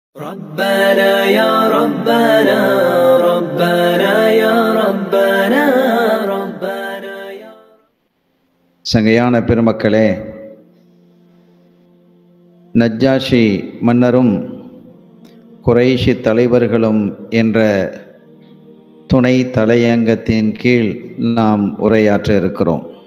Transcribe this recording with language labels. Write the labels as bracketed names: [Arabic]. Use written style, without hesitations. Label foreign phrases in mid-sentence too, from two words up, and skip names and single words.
[Arabic] ربنا يا ربنا ربنا يا ربنا ربنا يا [Tamil] சங்கையான பெருமக்களே, நஜ்ஜாஷி மன்னரும் குறைஷி தலைவர்களும் என்ற துணை தலையங்கத்தின் கீழ் நாம் உரையாற்ற இருக்கிறோம்.